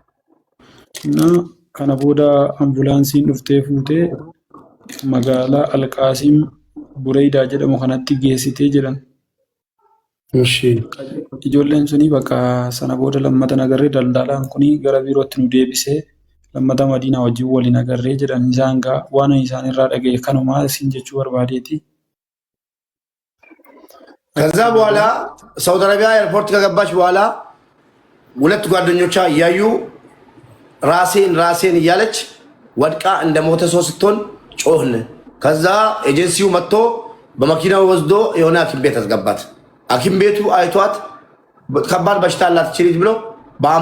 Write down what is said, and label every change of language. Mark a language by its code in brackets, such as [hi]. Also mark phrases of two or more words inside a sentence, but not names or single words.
[om] Kana booda ambulaansiin dhuftee fuutee magaalaa Alqaasiim Bureedaa jedhamu kanatti geessitee jedhan. Ijoolleen suni bakka sana booda lammata nagarree daldalaan kuni gara biirootti nu deebisee lammata Madiinaa wajjin waliin agarree jedhan isaan waan isaan irraa dhaga'e kanumaa isin jechuu barbaadeeti. [am] ከዛ በኋላ ሳውዲ አረቢያ ኤርፖርት ከገባች በኋላ ሁለት ጓደኞቿ እያዩ ራሴን እያለች ወድቃ እንደ ሞተ ሰው ስትሆን ጮህን። ከዛ ኤጀንሲው መጥቶ በመኪናው ወስዶ የሆነ ሐኪም ቤት አስገባት። ሐኪም ቤቱ አይቷት ከባድ በሽታ አላት ልጅ ብሎ